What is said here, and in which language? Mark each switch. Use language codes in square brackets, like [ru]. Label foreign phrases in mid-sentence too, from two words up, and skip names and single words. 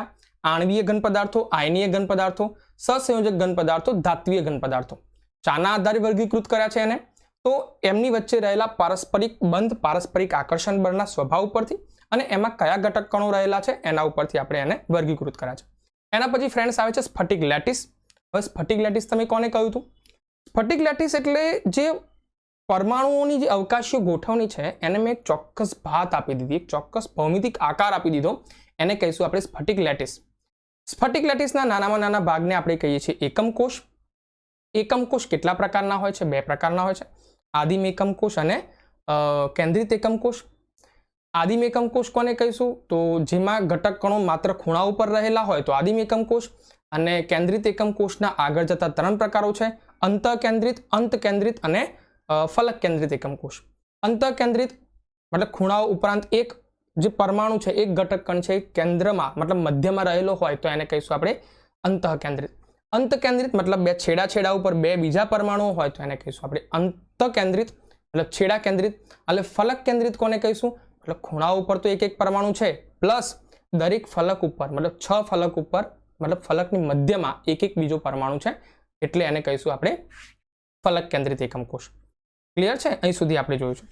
[gu] આણવીય ઘન પદાર્થો, આયનીય ઘન પદાર્થો, સહસંયોજક ઘન પદાર્થો, ધાત્વીય ઘન પદાર્થો। શાના આધારે વર્ગીકૃત કર્યા છે એને? તો એમની વચ્ચે રહેલા પારસ્પરિક બંધ, પારસ્પરિક આકર્ષણ બળના સ્વભાવ પરથી અને એમાં કયા ઘટક કણો રહેલા છે એના ઉપરથી આપણે એને વર્ગીકૃત કર્યા છે। એના પછી ફ્રેન્ડ્સ આવે છે સ્ફટિક લેટિસ। હવે સ્ફટિક લેટિસ તમે કોને કહ્યું હતું? સ્ફટિક લેટિસ એટલે જે પરમાણુઓની જે અવકાશીય ગોઠવણી છે એને મેં એક ચોક્કસ ભાત આપી દીધી, એક ચોક્કસ ભૌમિતિક આકાર આપી દીધો, એને કહીશું આપણે સ્ફટિક લેટિસ। સ્ફટિક લેટિસના નાનામાં નાના ભાગને આપણે કહીએ છીએ એકમ કોષ। એકમ કોષ કેટલા પ્રકારના હોય છે? 2 પ્રકારના હોય છે, આદિમ એકમ કોષ અને કેન્દ્રિત એકમ કોષ। આદિમ એકમ કોષ કોને કહીશું? તો જેમાં ઘટક કણો માત્ર ખૂણા ઉપર રહેલા હોય તો આદિમ એકમ કોષ। અને કેન્દ્રિત એકમ કોષના આગળ જતા 3 પ્રકારો છે, અંત કેન્દ્રિત, અંત કેન્દ્રિત અને ફલક કેન્દ્રિત એકમ કોષ। અંત કેન્દ્રિત મતલબ ખૂણાઓ ઉપરાંત એક જે પરમાણુ છે, એક ઘટક કણ છે કેન્દ્રમાં મતલબ મધ્યમાં રહેલો હોય તો એને કહીશું આપણે અંત કેન્દ્રિત। અંત કેન્દ્રિત મતલબ બે છેડા છેડા ઉપર 2 બીજા પરમાણુઓ હોય તો એને કહીશું આપણે અંત કેન્દ્રિત મતલબ છેડા કેન્દ્રિત। એટલે ફલક કેન્દ્રિત કોને કહીશું? મતલબ ખૂણાઓ પર તો એક એક પરમાણુ है પ્લસ દરેક ફલક ઉપર મતલબ 6 ફલક ઉપર મતલબ ફલકની મધ્યમાં એક એક બીજો પરમાણુ है એટલે એને કહીશું આપણે ફલક કેન્દ્રિત એકમ કોષ। [hi] क्लियर है? [gu] અહીં સુધી આપણે જોયું છે।